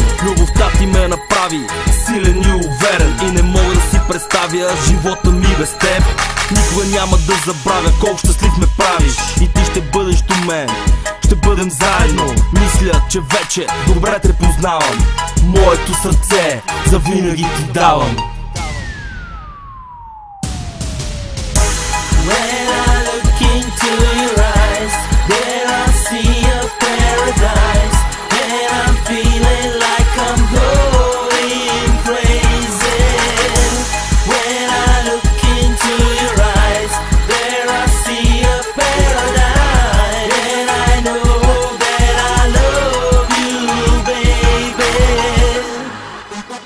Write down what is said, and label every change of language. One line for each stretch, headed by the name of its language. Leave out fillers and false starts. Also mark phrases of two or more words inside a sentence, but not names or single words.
Bulgarian: Любовта ти ме направи силен и уверен, и не мога да си представя живота ми без теб. Никога няма да забравя колко щастлив ме правиш. И ти ще бъдеш до мен, ще бъдем заедно. Мисля, че вече добре те познавам. Моето сърце завинаги ти давам.
English: When I look into your eyes, there I see a paradise, and I'm feeling like I'm going crazy. When I look into your eyes, there I see a paradise, and I know that I love you, baby.